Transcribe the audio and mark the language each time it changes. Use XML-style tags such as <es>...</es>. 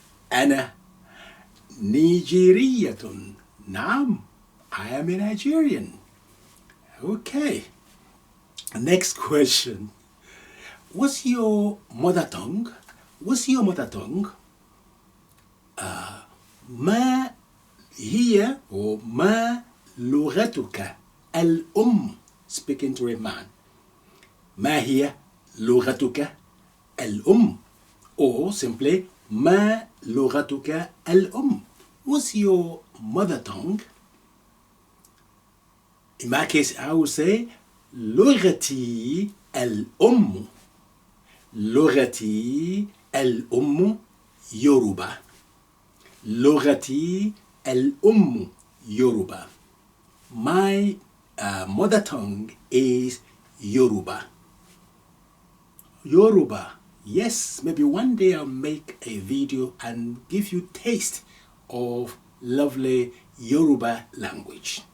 <ar>Ana Nigeriyatun. Naam.</ar> <en>I am a Nigerian. Okay. Next question. What's your mother tongue? What's your mother tongue?</en> <ar>ما هي</ar> <en>or</en> <ar>ما لغتك الأم?</ar> <en>Speaking to a man.</en> <ar>ما هي لغتك الأم?</ar> <en>Or simply,</en> <ar>ما لغتك الأم?</ar> <en>What's your mother tongue? In my case, I would say</en> <ar>لغتي الأم. لغتي الأم Yoruba. لغتي الأم Yoruba.</ar> <en>My mother tongue is Yoruba. Yoruba. Yes, maybe one day I'll make a video and give you taste of lovely Yoruba language.</en>